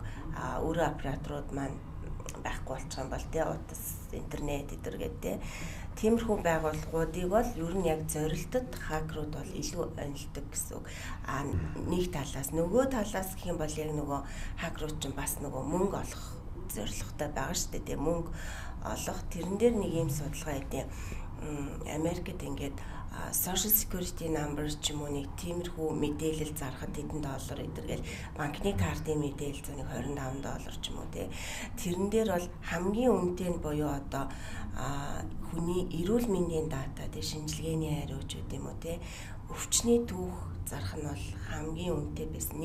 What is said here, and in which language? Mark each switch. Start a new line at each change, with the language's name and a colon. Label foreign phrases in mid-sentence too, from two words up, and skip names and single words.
Mongolian: Өөр операторууд маань байхгүй болчих юм бол утас, интернет эдэргээд тиймэрхүү байгууллагуудыг бол ер нь яг зорилтод хакерууд бол илүү онилдог гэсэн үг. Нэг талаас нөгөө талаас гэх юм бол яг нөгөө хакерууд чинь бас нөгөө мөнгө олох зорилготой байгаа шүү дээ. Мөнгө олох тэрэн дээр нэг юм судалгаа хийдэг. Америкт ингээд
English: social security number
Mongolian: ч юм уу нэг тиймэрхүү мэдээлэл зарахад хэдэн доллар эдэргээл банкны картын мэдээлэл зөнийг $25 ч юм уу тэрэн дээр бол хамгийн үнэтэй нь буюу одоо хүний эрүүл мэндийн дата шинжилгээний хариуч үү юм уу өвчний түүх зарах нь бол хамгийн үнэтэй байсан.